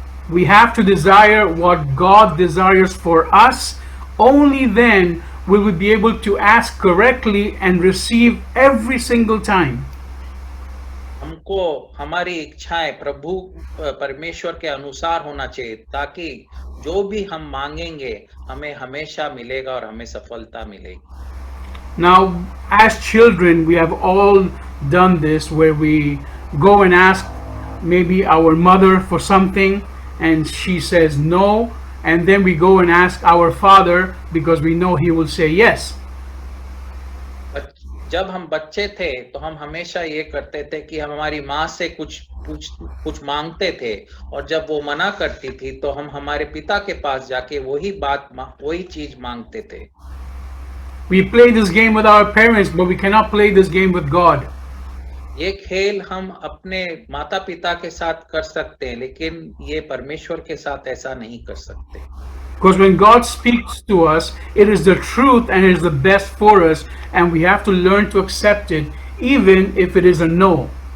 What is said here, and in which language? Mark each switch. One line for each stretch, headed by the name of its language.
English: We have to desire what God desires for us. Only then will we be able to ask correctly and receive every single time.
Hindi: हमको हमारी इच्छाएं प्रभु परमेश्वर के अनुसार होना चाहिए, ताकि जो भी हम मांगेंगे हमें हमेशा मिलेगा और हमें सफलता मिलेगी।
English: Now, as children, we have all done this, where we go and ask maybe our mother for something and she says no, and then we go and ask our father because we know he will say yes.
Hindi: जब हम बच्चे थे तो हम हमेशा ये करते थे कि हम हमारी माँ से कुछ मांगते थे, और जब वो मना करती थी तो हम हमारे पिता के पास जाके वही चीज मांगते थे।
English: We play this game with our parents, but we cannot play this game with God.
Hindi: ये खेल हम अपने माता पिता के साथ कर सकते हैं, लेकिन ये परमेश्वर के साथ ऐसा नहीं कर सकते।
English: Because when God speaks to us, it is the truth and it is the best for us, and we have to learn to accept it, even if it is a no.